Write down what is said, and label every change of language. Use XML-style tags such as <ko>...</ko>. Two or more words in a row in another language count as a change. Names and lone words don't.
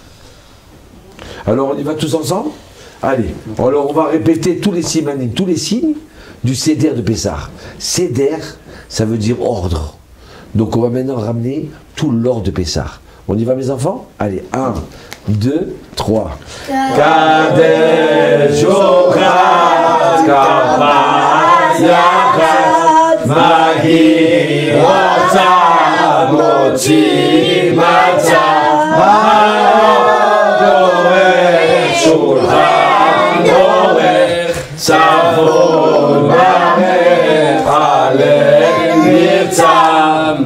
<fr>Alors on y va tous ensemble. Allez, alors on va répéter tous les simanim, tous les signes du Seder de Pessah. Seder, ça veut dire ordre. Donc on va maintenant ramener tout l'ordre de Pessah. On y va mes enfants? Allez, 1, 2, 3.</fr> <he>קדש ורחץ כרפס יחץ מגיד רחצה מוציא מצה כורך שולחן עורך צפון ברך הלל נרצה.</he>